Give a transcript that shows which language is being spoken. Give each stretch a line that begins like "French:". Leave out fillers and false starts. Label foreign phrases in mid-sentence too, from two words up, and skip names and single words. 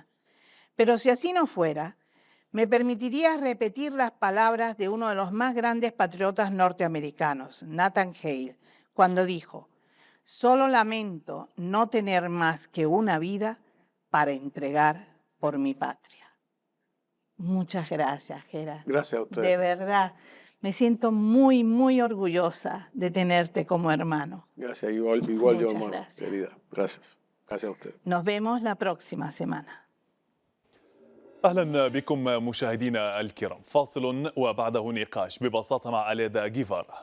Spanish: Pero si así no fuera, me permitiría repetir las palabras de uno de los más grandes patriotas norteamericanos, Nathan Hale, cuando dijo: solo lamento no tener más que una vida para entregar por mi patria. Muchas gracias, Gera. Gracias a usted. De verdad, me siento muy, muy orgullosa de tenerte como hermano. Gracias, igual yo, Muchas hermano, gracias. querida. Gracias. Gracias a usted. Nos vemos la próxima semana.
Arabic: أهلا بكم مشاهدينا الكرام. فاصل وبعده نقاش ببساطة مع أليدا جيفارا.